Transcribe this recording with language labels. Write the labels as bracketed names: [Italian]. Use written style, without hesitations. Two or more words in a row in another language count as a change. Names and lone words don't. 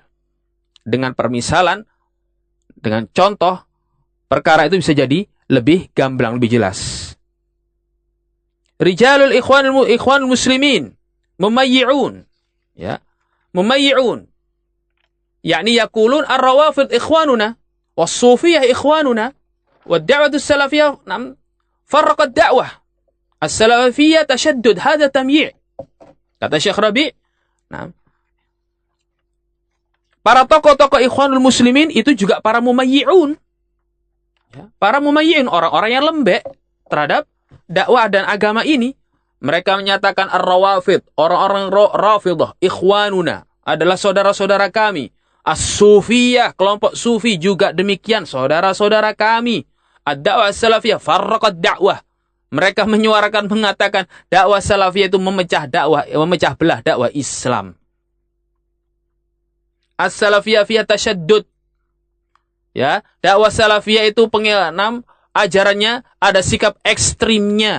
[Indonesian] Dengan permisalan, dengan contoh, perkara itu bisa jadi lebih gamblang, lebih jelas. [Arabic] رجال الإخوان المسلمين مميعون، يا، مميعون، يعني يقولون الروافض إخواننا والصوفية إخواننا والدعوة السلفية فرقت دعوة السلفية تشدد. هذا تمييع', [Indonesian] kata Syekh Rabi'. Para tokoh-tokoh ikhwanul muslimin itu juga para mumayyi'un, ya, para mumayyi'un, orang-orang yang lembek terhadap dakwah dan agama ini. Mereka menyatakan ar-rawafid, orang-orang rafidah, ikhwanuna, adalah saudara-saudara kami. As-sufiyah, kelompok sufi juga demikian, saudara-saudara kami. [Arabic] الدعوة السلفية فرقت دعوة. [Indonesian] Mereka menyuarakan, mengatakan dakwah salafiyah itu memecah belah dakwah Islam. [Arabic] السلفية فيها تشدد. [Indonesian] Ya, dakwah salafiyah itu ajarannya ada sikap ekstrimnya.